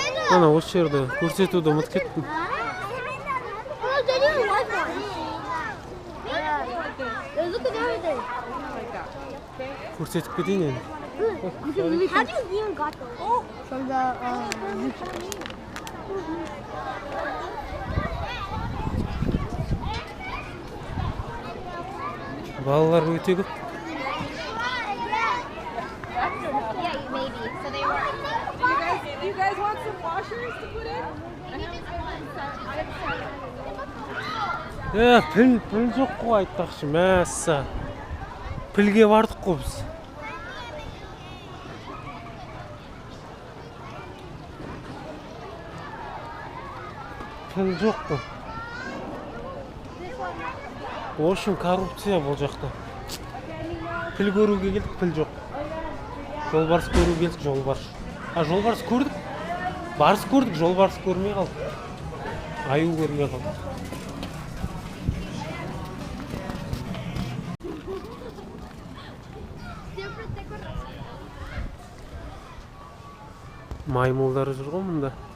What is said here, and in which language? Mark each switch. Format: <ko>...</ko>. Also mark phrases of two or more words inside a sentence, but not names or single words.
<kk>Ана осы жерде көрсетуді ұмытып кеттім.</kk> <en>Oh, they didn't like one. They're looking at everything.</en> <kk>Көрсетіп кетейін енді.</kk> <en>How do you even got those? From the</en> <kk>Балалар өте көп.</kk> <en>Yeah, maybe. So they were. Do you guys want some washers to put in?</en> <kk>Піл жоқ қой айтпақшы, мәссә. Пілге бардық қой біз. Піл жоқ қой.</kk> <ru>В общем,</ru> <kk>коррупция бұл жақта. Піл көруге келдік, піл жоқ. Жолбарыс көруге келдік, жолбарыс. Жолбарыс көрдік. Барыс көрдік, жолбарыс көрмей қалдық. Аю көрмей қалдық. Маймылдар жүр ғой мұнда.</kk>